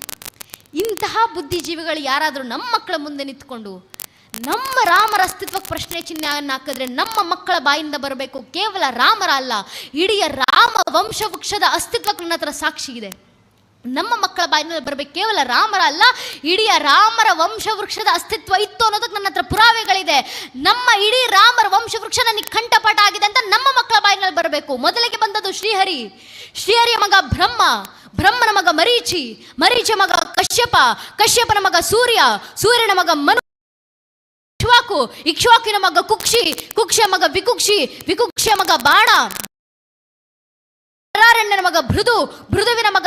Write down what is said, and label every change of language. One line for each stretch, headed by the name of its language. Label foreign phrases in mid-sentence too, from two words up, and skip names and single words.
Kannada: ಇಂತಹ ಬುದ್ಧಿಜೀವಿಗಳು ಯಾರಾದರೂ ನಮ್ಮ ಮಕ್ಕಳ ಮುಂದೆ ನಿಂತ್ಕೊಂಡು ನಮ್ಮ ರಾಮರ ಅಸ್ತಿತ್ವಕ್ಕೆ ಪ್ರಶ್ನೆ ಚಿಹ್ನೆಯನ್ನು ಹಾಕಿದ್ರೆ ನಮ್ಮ ಮಕ್ಕಳ ಬಾಯಿಂದ ಬರಬೇಕು ಕೇವಲ ರಾಮರ ಅಲ್ಲ, ಇಡೀ ರಾಮ ವಂಶವೃಕ್ಷದ ಅಸ್ತಿತ್ವಕ್ಕೆ ನನ್ನ ಹತ್ರ ಸಾಕ್ಷಿ ಇದೆ. ನಮ್ಮ ಮಕ್ಕಳ ಬಾಯಿನಲ್ಲಿ ಬರಬೇಕು ಕೇವಲ ರಾಮರ ಅಲ್ಲ, ಇಡೀ ರಾಮರ ವಂಶವೃಕ್ಷದ ಅಸ್ತಿತ್ವ ಇತ್ತು ಅನ್ನೋದಕ್ಕೆ ನನ್ನ ಹತ್ರ ಪುರಾವೆಗಳಿದೆ. ನಮ್ಮ ಇಡೀ ರಾಮರ ವಂಶವೃಕ್ಷ ನನಗೆ ಕಂಠಪಾಠ ಆಗಿದೆ ಅಂತ ನಮ್ಮ ಮಕ್ಕಳ ಬಾಯಿನಲ್ಲಿ ಬರಬೇಕು. ಮೊದಲಿಗೆ ಬಂದದ್ದು ಶ್ರೀಹರಿ, ಶ್ರೀಹರಿಯ ಮಗ ಬ್ರಹ್ಮ, ಬ್ರಹ್ಮನ ಮಗ ಮರೀಚಿ, ಮರೀಚಿ ಮಗ ಕಶ್ಯಪ, ಕಶ್ಯಪನ ಮಗ ಸೂರ್ಯ, ಸೂರ್ಯನ ಮಗ ಮನು, ಇಕ್ಷ್ವಾಕು, ಇಕ್ಷ್ವಾಕಿನ ಮಗ ಕುಕ್ಷಿ, ಕುಕ್ಷಿಯ ಮಗ ವಿಕುಕ್ಷಿ, ವಿಕುಕ್ಷಿಯ ಮಗ ಬಾಣ, ಾರಣ್ಯನ ಮಗ ಭೃದು, ಭೃದುವಿನ ಮಗ